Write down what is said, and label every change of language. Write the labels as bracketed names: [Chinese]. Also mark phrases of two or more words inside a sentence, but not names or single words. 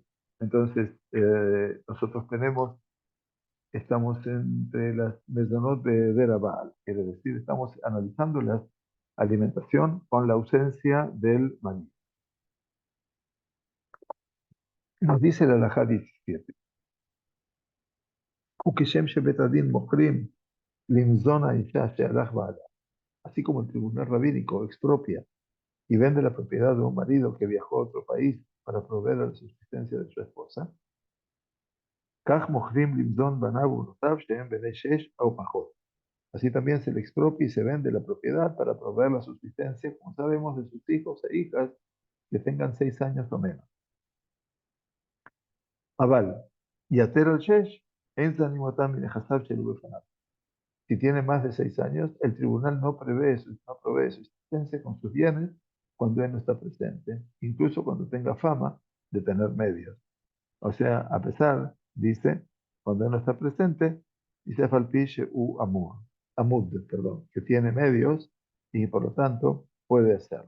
[Spanish] Entonces, nosotros estamos entre las mezonot de Rabal, quiere decir, estamos analizando la alimentación con la ausencia del maní. Nos dice la halajá 17. [Hebrew] וכשם שבית הדין מוכרים למזון האישה שהלך בעלה, [Spanish] así como el tribunal rabínico expropia y vende la propiedad de un marido que viajó a otro país para proveer a la subsistencia de su esposa, [Hebrew] כך מוכרים למזון בניו ובנותיו שהם בני 6 או פחות. [Spanish] Así también se le expropia y se vende la propiedad para proveer la subsistencia, como sabemos, de sus hijos e hijas que tengan 6 años o menos. [Hebrew] אבל יתר על שש אין זנים אותם מנכסיו שלא בפניו. [Spanish] Si tiene más de 6 años, el tribunal no provee subsistencia con sus bienes cuando él no está presente, incluso cuando tenga fama de tener medios. O sea, a pesar, dice, cuando él no está presente, dice [Hebrew] אף על פי שהוא אמוד, [Spanish] perdón, que tiene medios y por lo tanto puede hacerlo.